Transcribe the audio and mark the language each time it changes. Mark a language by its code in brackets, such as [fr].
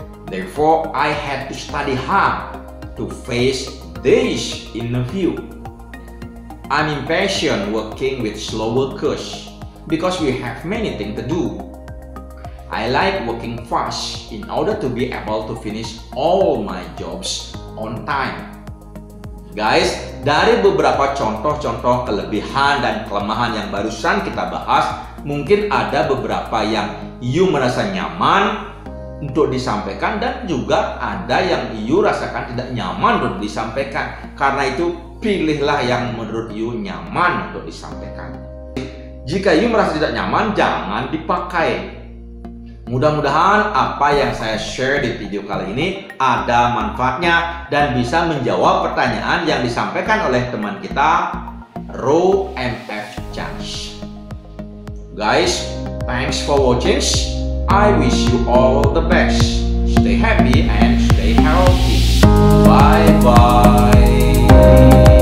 [en] Therefore, I had to study hard to face this interview. I'm impatient working with slow workers because we have many things to do. I like working fast in order to be able to finish all my jobs on time. [id] Guys, dari beberapa contoh-contoh kelebihan dan kelemahan yang barusan kita bahas, mungkin ada beberapa yang you merasa nyaman untuk disampaikan dan juga ada yang you rasakan tidak nyaman untuk disampaikan. Karena itu pilihlah yang menurut you nyaman untuk disampaikan. Jika you merasa tidak nyaman, jangan dipakai. Mudah-mudahan apa yang saya share di video kali ini ada manfaatnya dan bisa menjawab pertanyaan yang disampaikan oleh teman kita, Ro MF Chance. [en] Guys, thanks for watching. I wish you all the best. Stay happy and stay healthy. Bye bye.